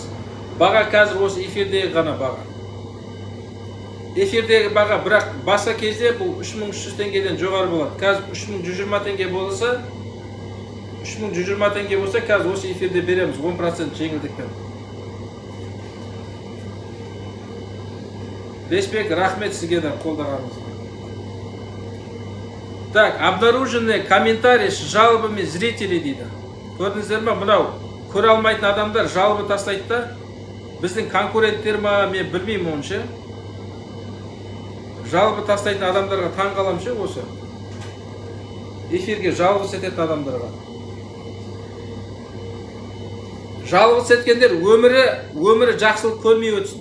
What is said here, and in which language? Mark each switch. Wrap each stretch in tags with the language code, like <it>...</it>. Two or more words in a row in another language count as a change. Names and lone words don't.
<kk>Баға қазір осы эфирдегі ғана баға. Эфирдегі баға, бірақ басқа кезде бұл 3300 теңгеден жоғары болады. Қазір 3120 теңге болса, 3120 теңге болса, қазір осы эфирде береміз 10% жеңілдікпен. Леспек, рахмет сізге де қолдағаныңызға.</kk> <ru>Так, обнаружены комментарий с жалобами зрителей дейді.</ru> <kk>Көрдіңіздер ма, мынау көре алмайтын адамдар жалобы тастайды да. Біздің конкуренттер ма, мен білмеймін онша. Жалобы тастайтын адамдарға таң қаламшы осы. Эфирге жалобы сететін адамдарға. Жалобы сеткендер өмірі жақсылық көрмей өтсін.</kk>